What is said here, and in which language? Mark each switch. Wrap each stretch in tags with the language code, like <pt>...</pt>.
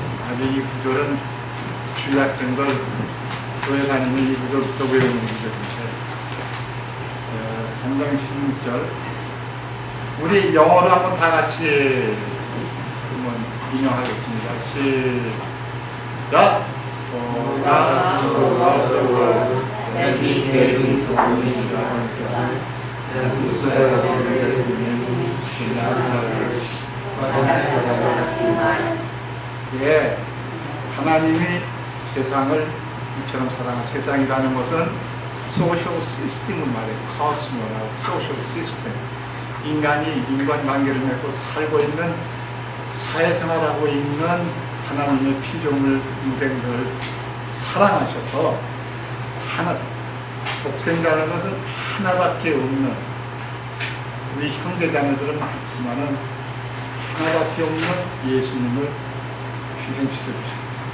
<ko>아주 이 구절은 주일학생들 교회 다니는 이 구절부터 외우는 구절인데 3장 16절 우리 영어로 한번 다 같이 한번 인용하겠습니다. 시작!</ko> <en>For God so loved the world that He gave His only begotten Son, that whosoever believeth in Him should not perish, but have everlasting life.</en> <ko>예, 하나님이 세상을 이처럼 사랑한 세상이라는 것은 소셜 시스템을 말해요. 코스모라고 소셜 시스템. 인간이 인간관계를 맺고 살고 있는 사회생활하고 있는 하나님의 피조물 인생들을 사랑하셔서 하나, 독생자라는 것은 하나밖에 없는 우리 형제자매들은 많지만은 하나밖에 없는 예수님을 희생시켜 주십니다.</ko>